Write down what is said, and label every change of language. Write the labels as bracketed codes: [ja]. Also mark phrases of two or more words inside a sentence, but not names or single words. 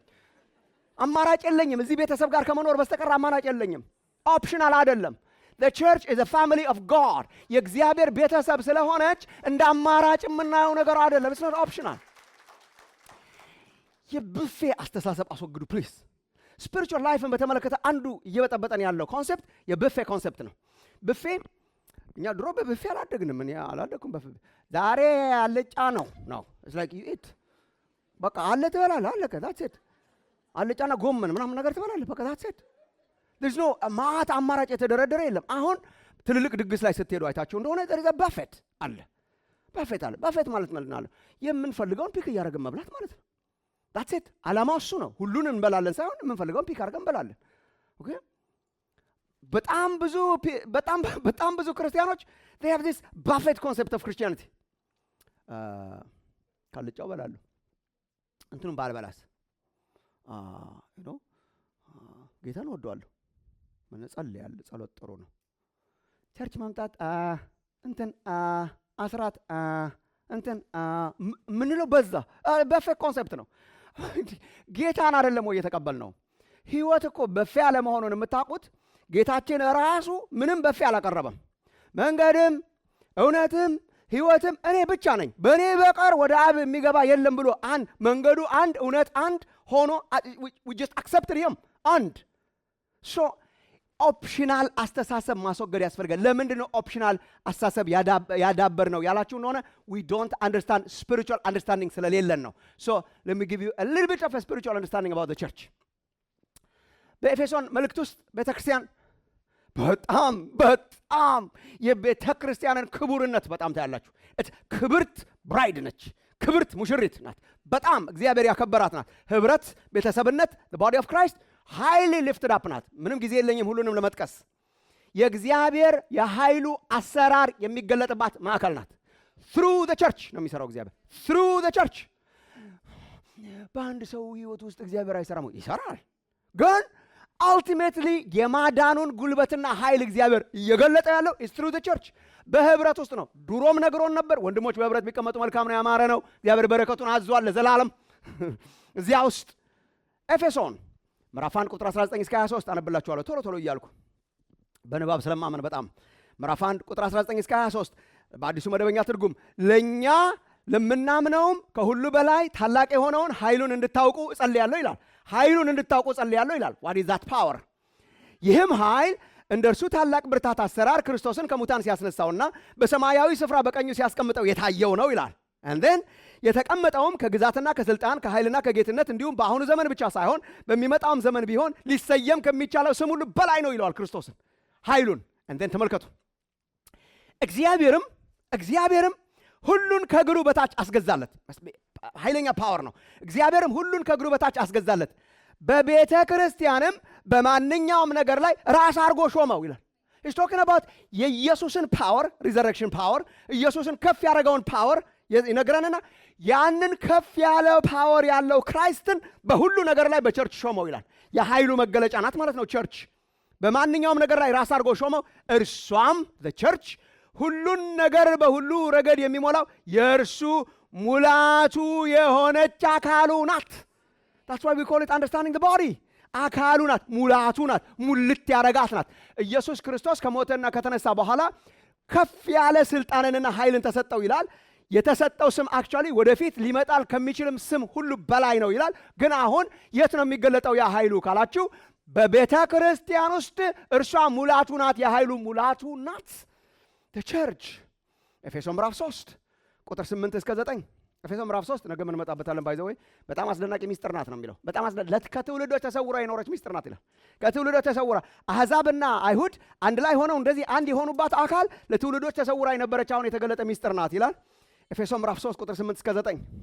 [am] አማራጭ የለኝም። እዚህ ቤተሰብ ጋር ከመኖር በስተቀር አማራጭ የለኝም። ኦፕሽናል አይደለም። [en] the church is a family of God። [am] የእግዚአብሔር ቤተሰብ ስለሆነች እንደ አማራጭ የምናየው ነገር አይደለም። [en] it's not optional። [am] የብፌ አስተሳሰብ አስወግዱ ፕሊዝ። [en] spiritual life [am] በተመለከተ አንዱ እየበጠበጠን ያለው ኮንሴፕት የብፌ ኮንሴፕት ነው። ብፌ እኛ ድሮ በብፌ አላደግንም። እኔ አላደግኩም በብፌ። ዛሬ አልጫ ነው it's [en] like you eat [am] በቃ አለ ትበላለህ፣ አለቀ። [en] that's it። [am] አልጫና ጎመን ምናምን ነገር ትበላለህ፣ በቃ [en] that's it። there's no [am] ማት አማራጭ የተደረደረ የለም። አሁን ትልልቅ ድግስ ላይ ስትሄዱ አይታችሁ እንደሆነ [en] there is a buffet [am] አለ። buffet ማለት ነው የምንፈልገውን ፒክ እያደረግን መብላት ማለት ነው። [en] that's it። [am] ዓላማው እሱ ነው። ሁሉን እንበላለን ሳይሆን የምንፈልገውን ፒክ አድርገን እንበላለን። ኦኬ። በጣም ብዙ ክርስቲያኖች [en] they have this buffet concept of Christianity። [am] ካልጫው በላለሁ እንትኑን ባልበላስ ጌታን ወደዋለሁ። ምን ጸልያለሁ፣ ጸሎት ጥሩ ነው። ቸርች መምጣት እንትን አስራት እንትን ምንለው በዛ በፌክ ኮንሰፕት ነው። ጌታን አይደለም ወይ የተቀበልነው? ህይወት እኮ በፌ ያለ መሆኑን የምታውቁት ጌታችን ራሱ ምንም በፌ አላቀረበም። መንገድም እውነትም ህይወትም እኔ ብቻ ነኝ፣ በእኔ በቀር ወደ አብ የሚገባ የለም ብሎ መንገዱ አንድ፣ እውነት አንድ ሆኖ [en] we just accepted him [am] አንድ። [en] so optional [am] አስተሳሰብ ማስወገድ ያስፈልጋል። ለምንድን ነው ኦፕሽናል አስተሳሰብ ያዳበር ነው ያላችሁ እንደሆነ [en] we don't understand spiritual understanding [am] ስለሌለን ነው። [en] so let me give you a little bit of a spiritual understanding about the church። [am] በኤፌሶን መልእክት ውስጥ ቤተክርስቲያን በጣም የቤተክርስቲያንን ክቡርነት በጣም ታያላችሁ። ክብርት ብራይድ ነች፣ ክብርት ሙሽሪት ናት። በጣም እግዚአብሔር ያከበራት ናት። ህብረት፣ ቤተሰብነት [en] the body of Christ highly lifted up [am] ናት። ምንም ጊዜ የለኝም ሁሉንም ለመጥቀስ። የእግዚአብሔር የኃይሉ አሰራር የሚገለጥባት ማዕከል ናት። [en] through the church [am] ነው የሚሰራው እግዚአብሔር [en] through the church። [am] በአንድ ሰው ህይወት ውስጥ እግዚአብሔር አይሰራም? ይሰራል። ግን ultimately የማዳኑን ጉልበትና ኃይል እግዚአብሔር እየገለጠ ያለው [en] is through the church [am] በህብረት ውስጥ ነው። ድሮም ነግሮን ነበር፣ ወንድሞች በህብረት ቢቀመጡ መልካም ነው ያማረ ነው። እግዚአብሔር በረከቱን አዟል ለዘላለም እዚያ ውስጥ። ኤፌሶን ምዕራፍ 1 ቁጥር 19 እስከ 23 አነብላችኋለሁ ቶሎ ቶሎ እያልኩ በንባብ ስለማመን በጣም። ምዕራፍ 1 ቁጥር 19 እስከ 23 በአዲሱ መደበኛ ትርጉም ለኛ ለምናምነውም ከሁሉ በላይ ታላቅ የሆነውን ኃይሉን እንድታውቁ እጸልያለሁ ይላል። ኃይሉን እንድታውቁ እጸልያለሁ ይላል። [en] what is that power? [am] ይህም ኃይል እንደ እርሱ ታላቅ ብርታት አሰራር ክርስቶስን ከሙታን ሲያስነሳውና በሰማያዊ ስፍራ በቀኙ ሲያስቀምጠው የታየው ነው ይላል። [en] and then [am] የተቀመጠውም ከግዛትና ከስልጣን ከኃይልና ከጌትነት እንዲሁም በአሁኑ ዘመን ብቻ ሳይሆን በሚመጣውም ዘመን ቢሆን ሊሰየም ከሚቻለው ስም ሁሉ በላይ ነው ይለዋል ክርስቶስን ኃይሉን። [en] and then [am] ተመልከቱ እግዚአብሔርም ሁሉን ከእግሩ በታች አስገዛለት። ኃይለኛ ፓወር ነው። እግዚአብሔርም ሁሉን ከእግሩ በታች አስገዛለት፣ በቤተ ክርስቲያንም በማንኛውም ነገር ላይ ራስ አድርጎ ሾመው ይላል። [en] He's talking about [am] የኢየሱስን [en] power resurrection power [am] ኢየሱስን ከፍ ያደረገውን ፓወር ይነግረንና ያንን ከፍ ያለ ፓወር ያለው ክራይስትን በሁሉ ነገር ላይ በቸርች ሾመው ይላል። የኃይሉ መገለጫ ናት ማለት ነው ቸርች። በማንኛውም ነገር ላይ ራስ አድርጎ ሾመው፣ እርሷም ቸርች ሁሉን ነገር በሁሉ ረገድ የሚሞላው የእርሱ ሙላቱ የሆነች አካሉ ናት። [en] That's why we call it understanding the body። [am] አካሉ ናት፣ ሙላቱ ናት፣ ሙልት ያረጋት ናት። ኢየሱስ ክርስቶስ ከሞተና ከተነሳ በኋላ ከፍ ያለ ስልጣንንና ኃይልን ተሰጠው ይላል። የተሰጠው ስም አክቹአሊ ወደፊት ሊመጣል ከሚችልም ስም ሁሉ በላይ ነው ይላል። ግን አሁን የት ነው የሚገለጠው ያ ኃይሉ ካላችሁ፣ በቤተ ክርስቲያን ውስጥ እርሷ ሙላቱ ናት፣ የኃይሉ ሙላቱ ናት። [en] the church [am] ኤፌሶን ምዕራፍ 3 ቁጥር 8 እስከ 9 ኤፌሶን ምዕራፍ 3 ነገ ምን መጣበታለን ባይዘው በጣም አስደናቂ ሚስጥር ናት ነው የሚለው። በጣም ከትውልዶች ተሰውራ የኖረች ሚስጥር ናት ይላል። ከትውልዶች ተሰውራ አሕዛብና አይሁድ አንድ ላይ ሆነው እንደዚህ አንድ የሆኑባት አካል ለትውልዶች ተሰውራ የነበረች አሁን የተገለጠ ሚስጥር ናት ይላል። ኤፌሶን ምዕራፍ 3 ቁጥር 8 እስከ 9